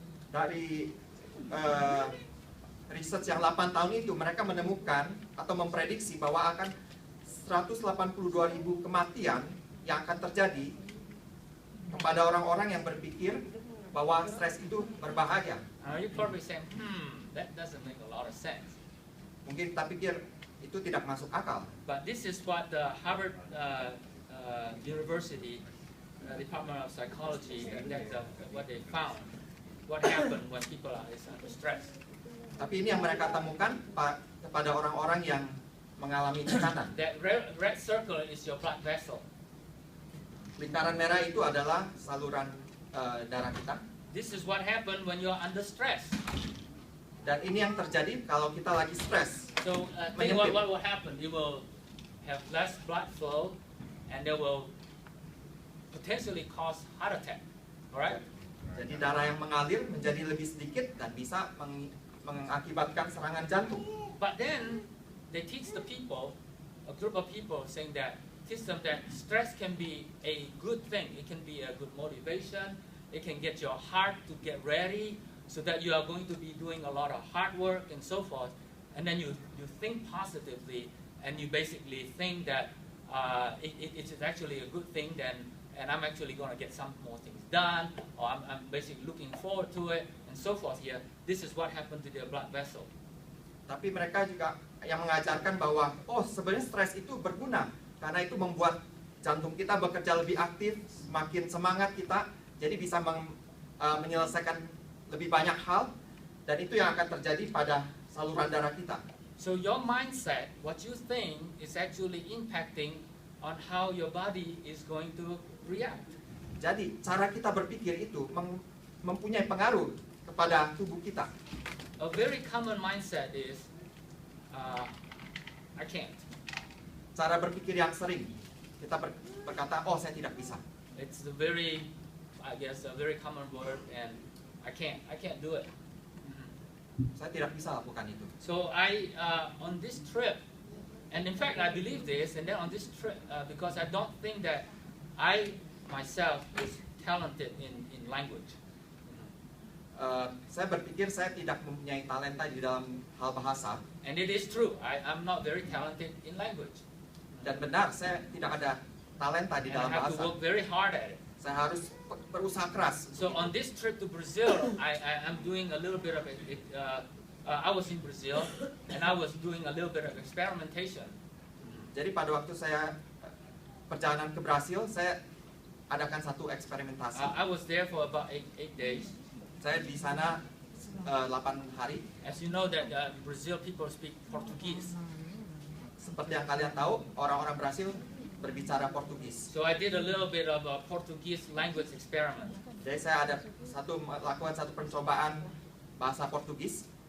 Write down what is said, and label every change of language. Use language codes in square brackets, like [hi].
[id] Dari research yang 8 tahun itu, mereka menemukan atau memprediksi bahwa akan 182.000 kematian yang akan terjadi kepada orang-orang yang berpikir bahwa stres itu berbahaya. [en] You probably say, that doesn't make a lot of sense. [id] Mungkin kita pikir itu tidak masuk akal. [en] But this is what the Harvard University Department of Psychology, what they found. What happened when people are under stress. [id] Tapi ini yang mereka temukan kepada orang-orang yang mengalami tekanan. [en] That red circle is your blood vessel. [id] Lingkaran merah itu adalah saluran darah kita. [en] This is what happened when you're under stress. [id] Dan ini yang terjadi kalau kita lagi stres. [en] So think what will happen. You will have less blood flow, and that will potentially cause heart attack. Alright? [id] Jadi darah yang mengalir menjadi lebih sedikit dan bisa mengakibatkan serangan jantung. [en] But then they teach the people, a group of people, saying that teach them that stress can be a good thing. It can be a good motivation. It can get your heart to get ready, so that you are going to be doing a lot of hard work and so forth. And then you think positively, and you basically think that it is actually a good thing. And I'm actually going to get some more things done, or I'm basically looking forward to it, and so forth here. This is what happened to their blood vessel. [id] Tapi mereka juga yang mengajarkan bahwa sebenarnya stres itu berguna karena itu membuat jantung kita bekerja lebih aktif, semakin semangat kita, jadi bisa menyelesaikan lebih banyak hal, dan itu yang akan terjadi pada saluran darah kita. [en] So your mindset, what you think, is actually impacting on how your body is going to react. [id] Jadi cara kita berpikir itu mempunyai pengaruh kepada tubuh kita. [en] A very common mindset is, I can't. [id] Cara berpikir yang sering kita berkata, saya tidak bisa. [en] It's a very common word, and I can't do it. [id] Saya tidak bisa lakukan itu. [en] So on this trip, and in fact I believe this, and then on this trip, because I don't think that I myself is talented in language. [id] Saya berpikir saya tidak mempunyai talenta di dalam hal bahasa. [en] And it is true, I'm not very talented in language. [id] Dan benar, saya tidak ada talenta di [en] And I [id] dalam [en] have to [id] bahasa. [en] work very hard at it. [id] Saya harus berusaha keras. [en] So on this trip to Brazil, I'm doing a little bit of it. I was in Brazil, and I was doing a little bit of experimentation. [id] Jadi pada waktu saya perjalanan ke Brasil, saya adakan satu eksperimentasi. [en] I was there for about 8 days. [id] Saya di sana 8 hari. [en] As you know that Brazil people speak Portuguese. [id] Seperti yang kalian tahu, orang-orang Brasil berbicara Portugis. [en] So I did a little bit of a Portuguese language experiment. [id] Jadi saya lakukan satu percobaan bahasa Portugis.